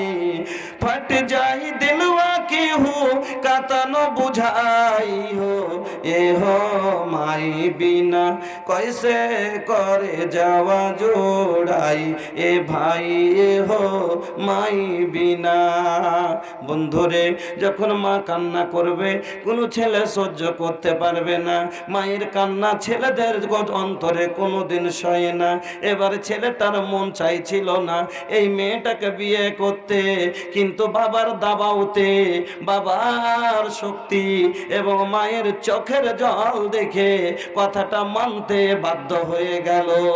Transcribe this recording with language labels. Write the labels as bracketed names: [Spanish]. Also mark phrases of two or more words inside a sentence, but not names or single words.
[Bhojpuri] फट जाई दिलवा की हूँ कतनो बुझाई हो, ए हो माई बिना कैसे करे जावा जोड़ाई, ए भाई ए हो माई बिना। [Bangla] বন্ধুরে যখন মা কান্না করবে কোনো ছেলে সহ্য করতে পারবে না, মায়ের কান্না ছেলেদের অন্তরে কোনোদিন সয় না। এবার ছেলেটার মন চাইছিল না এই মেয়েটাকে বিয়ে করতে, কিন্তু বাবার দাবাওতে, বাবার শক্তি এবং মায়ের চোখের জল দেখে কথাটা মানতে বাধ্য হয়ে গেল।